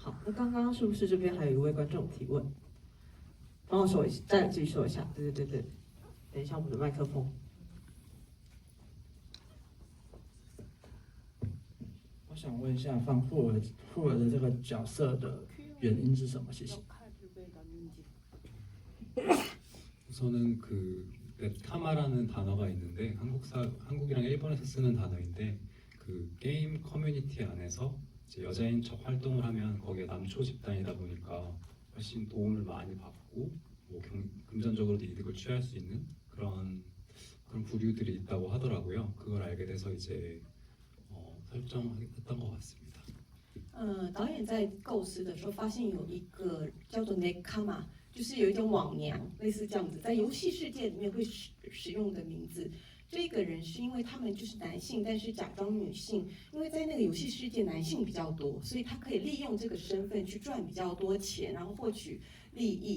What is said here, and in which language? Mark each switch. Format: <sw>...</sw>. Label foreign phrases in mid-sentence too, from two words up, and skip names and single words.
<zh>好，那刚刚是不是这边还有一位观众提问？帮我说一下，再继续说一下。对。等一下我们的麦克风。我想问一下，放富尔的这个角色的原因是什么？谢谢。</zh> <ko>우선은 그 넷카마라는 단어가 있는데 한국이랑 일본에서 쓰는 단어인데 그 게임 커뮤니티 안에서 이제 여자인 척 활동을 하면 거기에 남초 집단이다 보니까 훨씬 도움을 많이 받고 뭐 금전적으로도 이득을 취할 수 있는 그런 부류들이 있다고 하더라고요. 그걸 알게 돼서 이제 설정했던 것 같습니다.</ko> <zh>导演在构思的时候发现有一个叫做 Nekama， 就是有一种网娘，类似这样子，在游戏世界里面会使用的名字。这个人是因为他们就是男性，但是假装女性，因为在那个游戏世界男性比较多，所以他可以利用这个身份去赚比较多钱，然后获取利益。</zh>